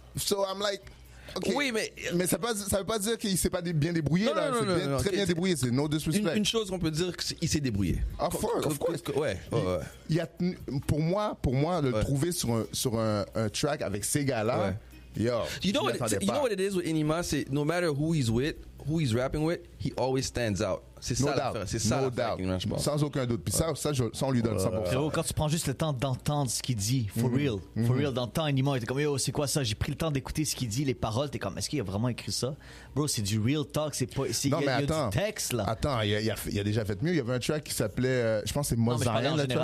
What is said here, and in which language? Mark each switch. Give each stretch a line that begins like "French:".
English: So I'm like. Okay.
French: Oui, mais ça veut pas dire qu'il s'est pas bien débrouillé. Non, très bien débrouillé.
English: C'est no disrespect.
French: Une chose qu'on peut dire, il s'est débrouillé.
English: Of course.
French: Ouais. Il y a, pour moi, le trouver sur un track avec ces gars-là.
English: Yo, you know what it is with Enima, c'est no matter who he's rapping with, he always stands out.
French: C'est ça l'affaire. C'est ça l'affaire, je pense. Sans aucun doute. Puis ça on lui donne 100%. Frérot, quand tu prends juste le temps d'entendre ce qu'il dit,
English: for real,
French: dans le temps, Enima était comme, yo, c'est quoi ça? J'ai pris le temps d'écouter ce qu'il dit, les paroles, t'es comme, est-ce qu'il a vraiment écrit ça? Bro, c'est du
English: real talk,
French: il y a du texte, là. Attends, il a déjà fait mieux. Il y avait un track qui s'appelait, je pense que c'est Mozaïen.